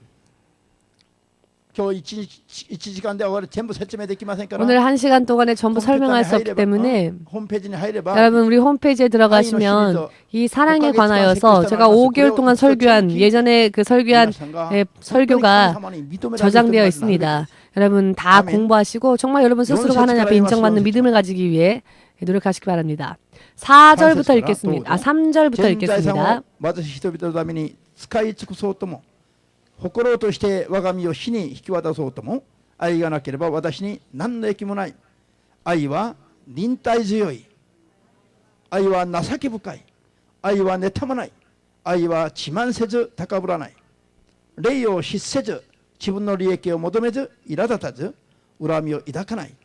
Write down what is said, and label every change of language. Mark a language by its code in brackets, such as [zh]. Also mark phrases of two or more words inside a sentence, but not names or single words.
[ko] 오늘 1시간 동안에 전부 설명할 수 없기 때문에 여러분 우리 홈페이지에 들어가시면 이 사랑에 관하여서 제가 5개월 동안 설교한 예전에 그 설교한 설교가 저장되어 있습니다. 여러분 다 공부하시고 정말 여러분 스스로가 하나님 앞에 인정받는 믿음을 가지기 위해 노력하시기 바랍니다. 4절부터 읽겠습니다. 3절부터 읽겠습니다. [ja] 心として我が身を死に引き渡そうとも愛がなければ私に何の益もない。愛は忍耐強い。愛は情け深い。愛は妬まない。愛は自慢せず高ぶらない。霊を失せず自分の利益を求めず苛立たず恨みを抱かない。